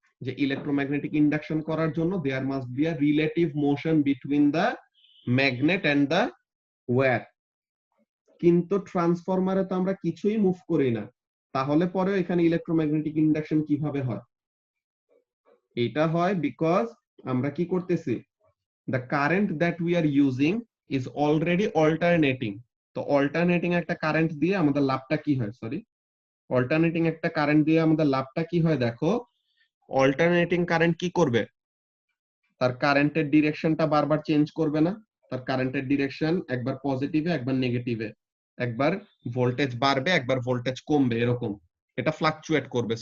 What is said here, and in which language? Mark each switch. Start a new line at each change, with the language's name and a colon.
English: যে
Bangla: electromagnetic induction করার জন্য
English: There must be a relative motion between the magnet and the wire.
Bangla: কিন্তু ট্রান্সফরমারে তো আমরা কিছুই মুভ করি না, তাহলে পরে এখানে ইলেকট্রোম্যাগনেটিক ইন্ডাকশন কিভাবে হয়? এটা হয় বিকজ আমরা কি করতেছি,
English: the current that we are using is already alternating।
Bangla: তো অল্টারনেটিং একটা কারেন্ট দিয়ে আমাদের লাভটা কি হয়, সরি, অল্টারনেটিং একটা কারেন্ট দিয়ে আমাদের লাভটা কি হয় দেখো। অল্টারনেটিং কারেন্ট কি করবে, তার কারেন্টের ডিরেকশনটা বারবার চেঞ্জ করবে না, তার কারেন্টের ডিরেকশন একবার পজিটিভে একবার নেগেটিভে, একবার ভোল্টেজ বাড়বে একবার ভোল্টেজ কমবে, এরকম এটা ফ্লাকচুয়েট করবে।